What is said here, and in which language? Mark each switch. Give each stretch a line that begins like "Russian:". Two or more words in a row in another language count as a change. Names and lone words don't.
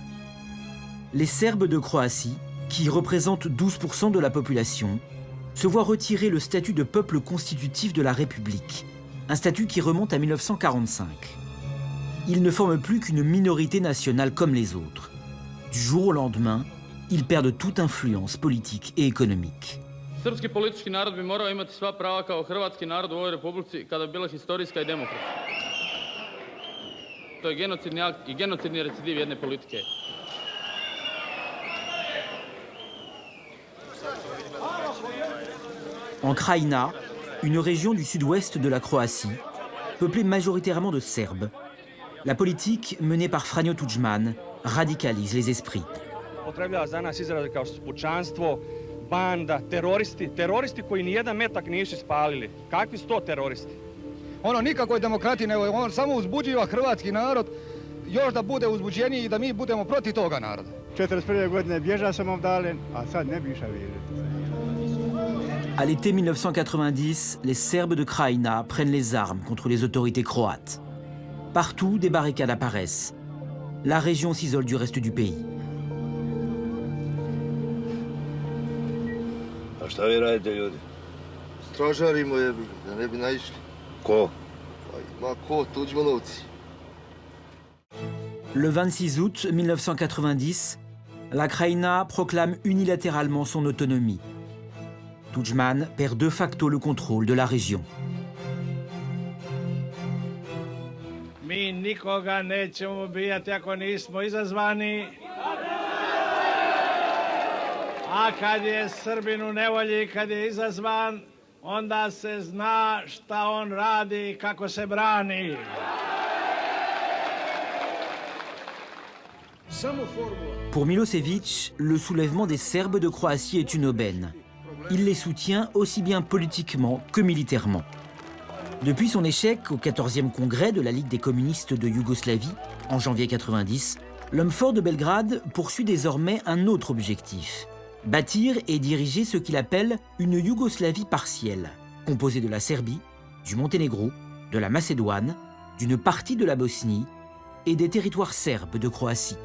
French: Les Serbes de Croatie, qui représentent 12% de la population, se voient retirer le statut de peuple constitutif de la République, un statut qui remonte à 1945. Ils ne forment plus qu'une minorité nationale comme les autres. Du jour au lendemain, ils perdent toute influence politique et économique.
Serbian: Srpski politički narod bi morao imati sva prava kao hrvatski narod u ovoj republici kada bi bila historijska i demokratska. To je genocidni akt i genocidni recidiv jedne politike.
French: En Krajina, une région du sud-ouest de la Croatie, peuplée majoritairement de Serbes, la politique menée par Franjo Tudjman radicalise les esprits.
Serbian: Upotrebljava za nas izraze kao pučanstvo, banda, teroristi koji ni jedan metak nisu ispalili. Kakvi su to teroristi? Ono nikakoj demokratiji, nego on samo uzbuđiva hrvatski narod, još da bude uzbuđeniji i da mi budemo protiv toga naroda. 41. godine bježao sam ovdje, a sad ne bi išao vidjeti.
French: À l'été 1990, les Serbes de Krajina prennent les armes contre les autorités croates. Partout, des barricades apparaissent. La région s'isole du reste du pays.
Serbian: A šta vi radite, ljudi? Stražarimo jebi, da ne bi naišli. Ko? Ma ko, Tudjmanovci.
French: Le 26 août 1990, la Krajina proclame unilatéralement son autonomie. Tudjman perd de facto le contrôle de la région.
Serbian: Mi nikoga nećemo ubijati ako nismo izazvani. A kad je Srbin u nevolji, kad je izazvan, onda se zna šta on radi i kako se brani.
French: Pour Milosevic, le soulèvement des Serbes de Croatie est une aubaine. Il les soutient aussi bien politiquement que militairement. Depuis son échec au 14e congrès de la Ligue des communistes de Yougoslavie, en janvier 90, L'homme fort de Belgrade poursuit désormais un autre objectif, bâtir et diriger ce qu'il appelle une Yougoslavie partielle, composée de la Serbie, du Monténégro, de la Macédoine, d'une partie de la Bosnie et des territoires serbes de Croatie.